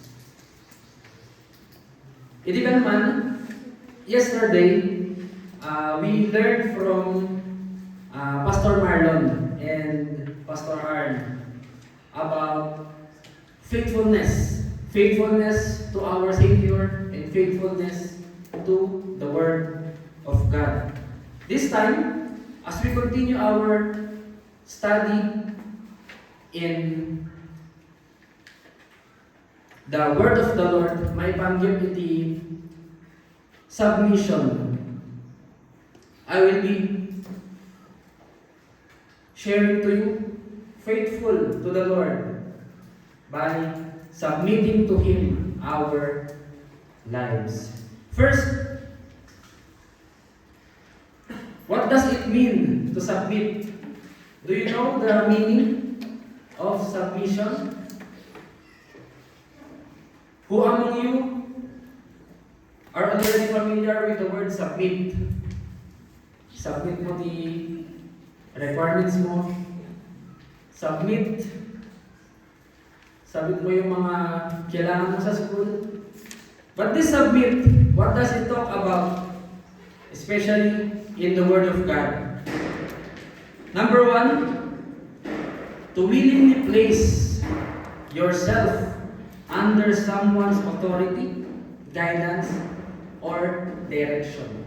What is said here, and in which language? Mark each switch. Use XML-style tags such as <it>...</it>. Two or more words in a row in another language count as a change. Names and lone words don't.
<ilo>Iti naman,</ilo> <en>yesterday, we learned from Pastor Marlon and Pastor Arn about faithfulness to our Savior and faithfulness to the Word of God. This time, as we continue our study in the Word of the Lord,</en> <ilo>may panggap iti submission.</ilo> <en>I will be sharing to you faithful to the Lord by submitting to Him our lives. First, what does it mean to submit? Do you know the meaning of submission? Who among you are already familiar with the word submit? Submit mo the requirements mo.</en> <tl>Submit mo yung mga kailangan mo sa school.</tl> <en>But this submit, what does it talk about? Especially in the Word of God. Number one, to willingly place yourself under someone's authority, guidance, or direction.</en>